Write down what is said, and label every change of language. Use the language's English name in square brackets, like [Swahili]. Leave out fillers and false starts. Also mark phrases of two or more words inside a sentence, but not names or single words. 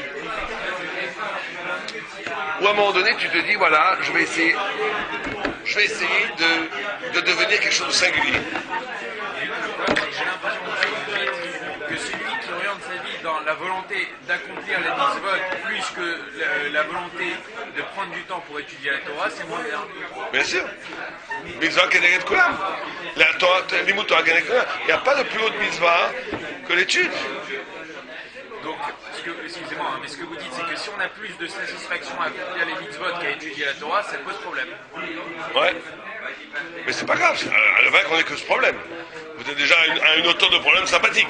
[French] Ou à un moment donné, tu te dis voilà, je vais essayer de devenir quelque chose de singulier. J'ai l'impression que celui qui oriente sa vie dans la volonté d'accomplir les mitzvot plus que la volonté de prendre du temps pour étudier la Torah, c'est moins bien. Bien sûr. [Hebrew] מצוה כנגד כולם. [French] La Torah, [Hebrew] לימוד תורה כנגד כולם. [French] Il n'y a pas de plus haute mitzvah que l'étude. Donc, excusez-moi, hein, mais ce que vous dites, c'est que si on a plus de satisfaction à accomplir les mitzvot qu'à étudier la Torah, ça pose problème. Ouais. Mais c'est pas grave, le vrai qu'on n'ait que ce problème. Vous êtes déjà à une hauteur de problème sympathique.